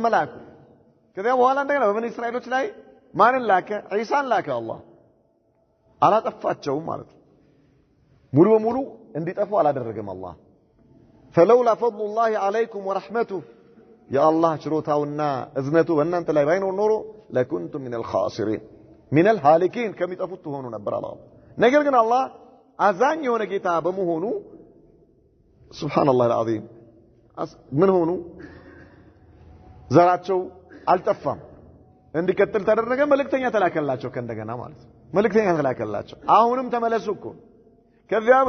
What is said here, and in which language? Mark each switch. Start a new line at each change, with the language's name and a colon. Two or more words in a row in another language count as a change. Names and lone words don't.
Amharic: መላኩ ከዚያ በኋላ እንደገና በበኒ እስራኤሎች ላይ ማንን ላከ ኢሳን ላከ አላህ አላጠፋቸውም ማለት ነው ሙሉ በሙሉ እንዲጠፉ አላደረገም አላህ
Arabic: فلولا فضل الله عليكم ورحمته يا الله
Amharic: ችሮታውና እዝነቱ በእናንተ ላይ ባይኖር ኖሮ
Arabic: لكنتم من الخاسرين من الهالكين
Amharic: ከሚጠፉት ሆኖ ነበር አላህ ነገር ግን አላህ አዛኝ የሆነ ጌታ በመሆኑ
Arabic: سبحان الله العظيم
Amharic: ምን ሆኑ ዘራቸው አልጠፋም እንዲቀጥል ተደረገ መልእክተኛ ተላከላቸው ከእንደገና ማለት መልእክተኛ ተላከላቸው አሁንም ተመለሱ እኮ ከዚያም